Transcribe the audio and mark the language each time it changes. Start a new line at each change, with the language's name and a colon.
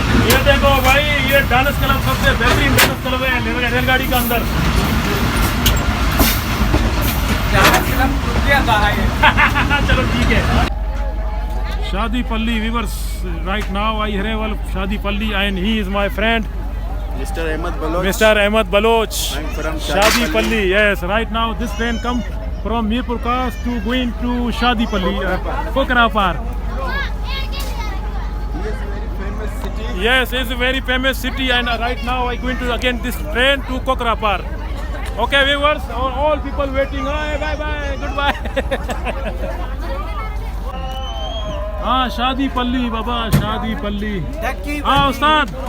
Hindi: ये देखो भाई, ये डांस क्लब सबसे बेहतरीन डांस क्लब है रेलगाड़ी के अंदर। चलो ठीक है।
English: Shadi Palli viewers, right now I have Shadi Palli and he is my friend Mr. Ahmed Baloch. Mr. Ahmed Baloch. I'm from Shadi Palli. Yes, right now this train come from Mirpur Khas to going to Shadi Palli, Kokrapar. He is a very famous city. Yes, it's a very famous city, and right now I going to again this train to Kokrapar. Okay, viewers, all people waiting. Hi, bye bye, goodbye.
Hindi: हाँ, शादी पल्ली बाबा, शादी पल्ली। हाँ उस्ताद।